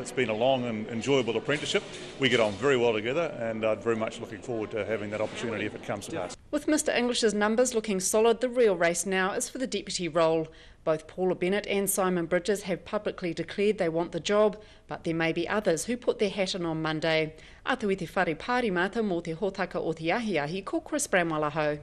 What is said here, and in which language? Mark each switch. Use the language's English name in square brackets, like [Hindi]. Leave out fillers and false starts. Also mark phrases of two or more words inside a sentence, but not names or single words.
[English] It's been a long and enjoyable apprenticeship. We get on very well together, and I'm very much looking forward to having that opportunity if it comes to pass. With Mr English's numbers looking solid, the real race now is for the deputy role. Both Paula Bennett and Simon Bridges have publicly declared they want the job, but there may be others who put their hat in on Monday. [Māori] Atu i te whare pārimata mō te hōtaka o te ahiahi, ko Chris Bramwell aho.